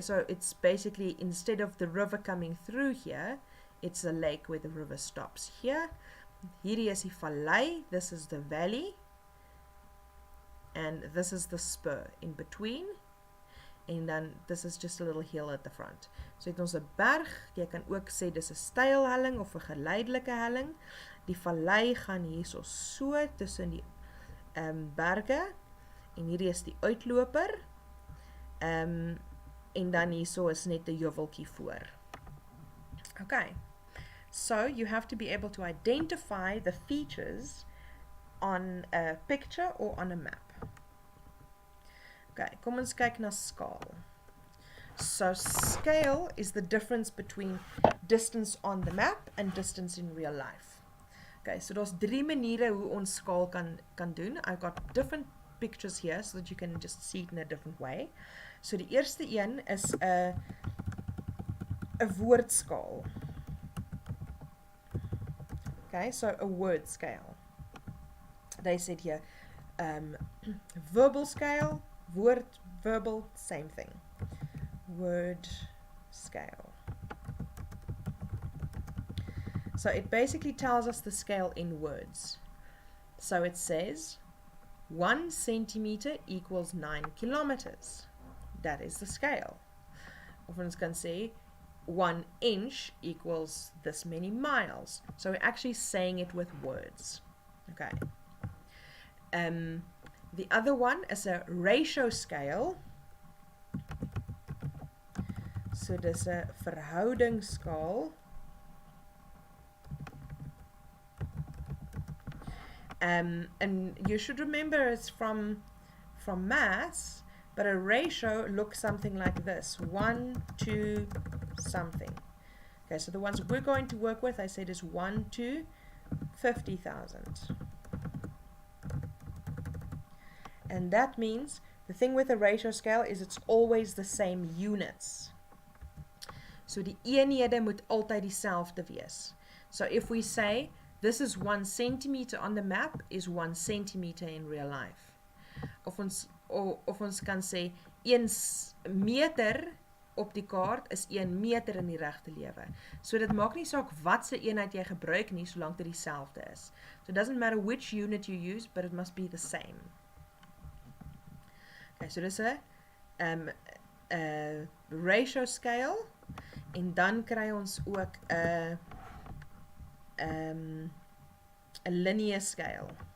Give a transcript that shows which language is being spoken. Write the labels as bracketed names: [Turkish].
[English] So it's basically, instead of the river coming through here, it's a lake where the river stops here. [Afrikaans] Hierdie is die vallei, [English] this is the valley, and this is the spur in between. [Afrikaans] En dan, [English] this is just a little hill at the front. [Afrikaans] So het ons 'n berg, jy kan ook sê dis 'n steil helling of 'n geleidelike helling. Die vallei gaan hierso so tussen die berge, en hierdie is die uitloper, en dan hierso is net 'n heuweltjie voor. [English] Okay, so you have to be able to identify the features on a picture or on a map. Okay, [Afrikaans] kom ons kyk na skaal. [English] So scale is the difference between distance on the map and distance in real life. Okay, so [Afrikaans] daar's 3 maniere hoe ons skaal kan doen. [English] I've got different pictures here so that you can just see it in a different way. [Afrikaans] So die eerste een is 'n woordskaal. [English] Okay, so a word scale. They said here, verbal scale, word, verbal, same thing. Word scale. So it basically tells us the scale in words. So it says 1 centimeter equals 9 kilometers. That is the scale. [Afrikaans] Of ons kan sê [English] 1 inch equals this many miles. So we're actually saying it with words. Okay. The other one is a ratio scale. [Afrikaans] So dis 'n verhoudingsskaal. [English] And you should remember it's from maths, but a ratio looks something like this: 1 to something. Okay, so the ones we're going to work with, I said, is 1 to 50,000. And that means the thing with a ratio scale is it's always the same units. [Afrikaans] So die eenhede moet altyd dieselfde wees. [English] So if we say this is 1 centimeter on the map is 1 centimeter in real life. [Afrikaans] Of ons kan sê 1 meter op die kaart is 1 meter in die regte lewe. So dit maak nie saak wat se eenheid jy gebruik nie, solank dit dieselfde is. [English] So it doesn't matter which unit you use, but it must be the same. [Afrikaans] Okay, so dis 'n ratio scale, en dan kry ons ook 'n linear scale.